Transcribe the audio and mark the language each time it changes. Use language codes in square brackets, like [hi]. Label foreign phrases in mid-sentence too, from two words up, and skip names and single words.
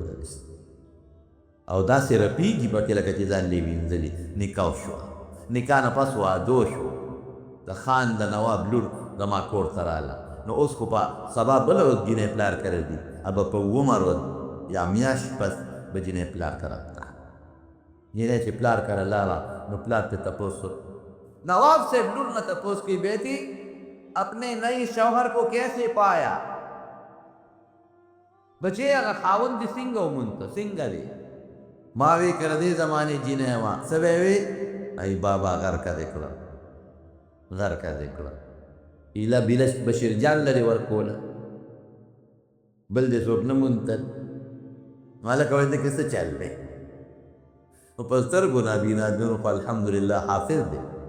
[ps] او داسې رپېږي پکې لکه چې ځان یې وینځلي نکاح شوه نکاح نه پس واده شو د خان د نواب لور زما کور ته راله نو اوس خو په سبا بله ورځ جینۍ پلار کړی دي ابه په اوومه ورځ یا میاشت پس به جینۍ پلار ته راتله جینۍ چې پلار کره لاړه نو پلار ته تپوس نواب صاحب لور نه تپوس کی [ur] بیٹی اپنے نئی شوہر کو کیسے پایا [ps] بچے هغه خاوند دې څنګه ومونته څنګه دی ما وی کړه دې زمانې جینۍ وه څه به یې وی ای بابا غرقه دې کړه غرقه دې کړه ایله بیله بشیر جان لرې ورکوله بل دې څوک نه مونتل هلکه وایي دې کې څه چل دی نو په سترګو نابینا ځوان خو الحمدلله حافظ دی